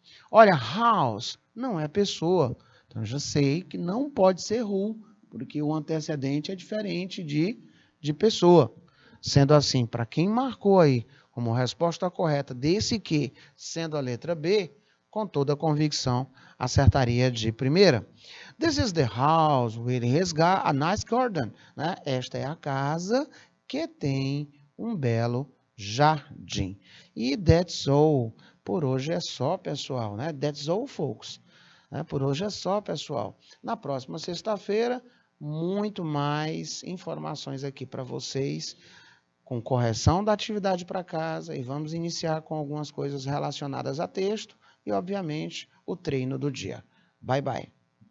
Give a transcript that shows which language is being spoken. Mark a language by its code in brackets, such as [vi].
[pt] Olha, house não é pessoa, então eu já sei que não pode ser who, porque o antecedente é diferente de pessoa. Sendo assim, para quem marcou aí como resposta correta desse que, sendo a letra B, com toda a convicção, acertaria de primeira. [en] This is the house with a nice garden. [pt] Né? Esta é a casa que tem um belo jardim. E [en] that's all. [pt] Por hoje é só, pessoal. Né? [en] That's all, folks. [pt] Né? Por hoje é só, pessoal. Na próxima sexta-feira, muito mais informações aqui para vocês, com correção da atividade para casa, e vamos iniciar com algumas coisas relacionadas a texto e, obviamente, o treino do dia. [en] Bye, bye.